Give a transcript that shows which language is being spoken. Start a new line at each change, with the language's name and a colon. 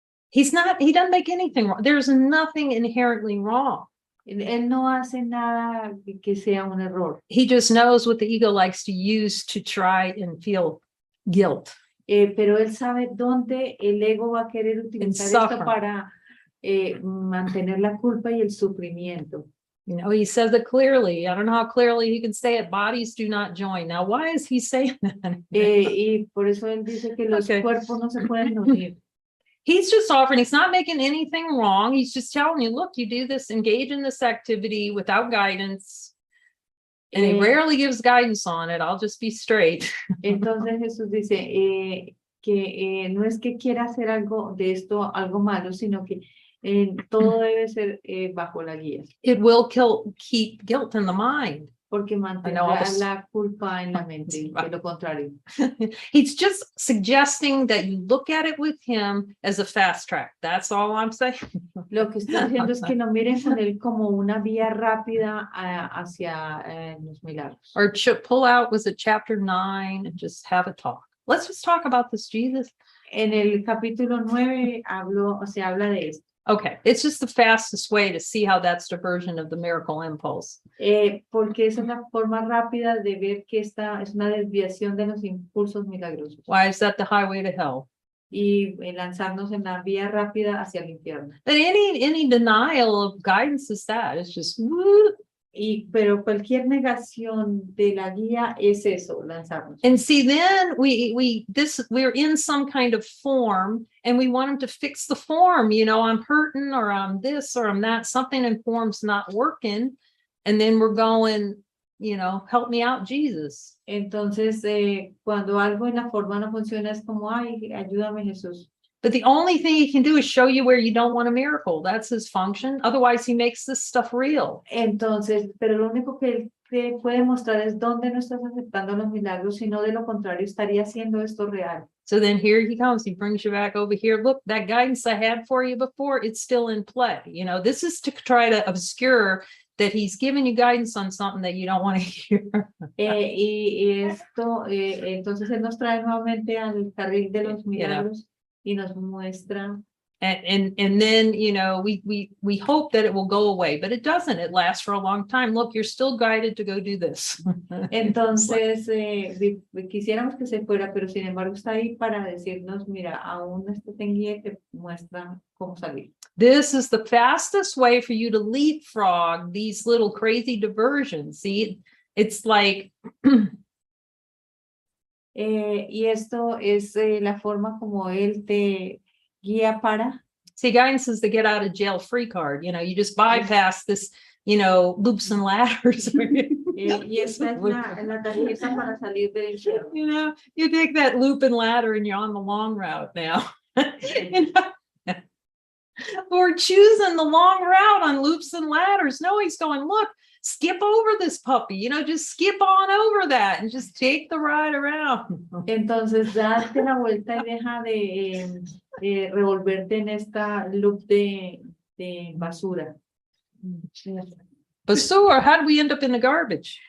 English: He doesn't make anything wrong. There's nothing inherently wrong.
Spanish: Él no hace nada que sea un error.
English: He just knows what the ego likes to use to try and feel guilt.
Spanish: Pero él sabe dónde el ego va a querer utilizar esto para mantener la culpa y el sufrimiento.
English: You know, he says it clearly. I don't know how clearly he can say it. Bodies do not join. Now, why is he saying that?
Spanish: Y por eso él dice que los cuerpos no se pueden unir.
English: He's just offering, he's not making anything wrong. He's just telling you, look, you do this, engage in this activity without guidance. And he rarely gives guidance on it. I'll just be straight.
Spanish: Entonces Jesús dice que no es que quiera hacer algo de esto, algo malo, sino que todo debe ser bajo la guía.
English: It will keep guilt in the mind.
Spanish: Porque mantendrá la culpa en la mente, de lo contrario.
English: He's just suggesting that you look at it with him as a fast track. That's all I'm saying.
Spanish: Lo que está haciendo es que lo miren con él como una vía rápida hacia los milagros.
English: Or pull out, was it chapter 9, and just have a talk. Let's just talk about this, Jesus.
Spanish: En el capítulo 9 se habla de esto.
English: Okay, it's just the fastest way to see how that's diversion of the miracle impulse.
Spanish: Porque es una forma rápida de ver que esta es una desviación de los impulsos milagrosos.
English: Why is that the highway to hell?
Spanish: Y lanzarnos en la vía rápida hacia el infierno.
English: But any denial of guidance is that. It's just
Spanish: pero cualquier negación de la guía es eso, lanzarnos.
English: And see, then we're in some kind of form, and we want him to fix the form. You know, I'm hurting, or I'm this, or I'm that. Something in form's not working, and then we're going, you know, help me out, Jesus.
Spanish: Entonces, cuando algo en la forma no funciona, es como, ay, ayúdame, Jesús.
English: But the only thing he can do is show you where you don't want a miracle. That's his function. Otherwise, he makes this stuff real.
Spanish: Entonces, pero lo único que él puede mostrar es dónde no estás aceptando los milagros, sino de lo contrario, estaría haciendo esto real.
English: So then here he comes. He brings you back over here. Look, that guidance I had for you before, it's still in play. You know, this is to try to obscure that he's giving you guidance on something that you don't want to hear.
Spanish: Y esto, entonces él nos trae nuevamente al carril de los milagros. Y nos muestra
English: And then, you know, we hope that it will go away, but it doesn't. It lasts for a long time. Look, you're still guided to go do this.
Spanish: Entonces, quisiéramos que se fuera, pero sin embargo está ahí para decirnos, mira, aún está en guía que muestra cómo salir.
English: This is the fastest way for you to leapfrog these little crazy diversions. See, it's like
Spanish: y esto es la forma como él te guía para.
English: See, guidance is the get out of jail free card. You know, you just bypass this, you know, loops and ladders.
Spanish: Y esta es la tarjeta para salir del infierno.
English: You know, you take that loop and ladder and you're on the long route now. You know? Or choosing the long route on loops and ladders. No, he's going, look, skip over this puppy, you know, just skip on over that and just take the ride around.
Spanish: Entonces, date la vuelta y deja de revolverte en esta loop de basura.
English: Basura, how do we end up in the garbage?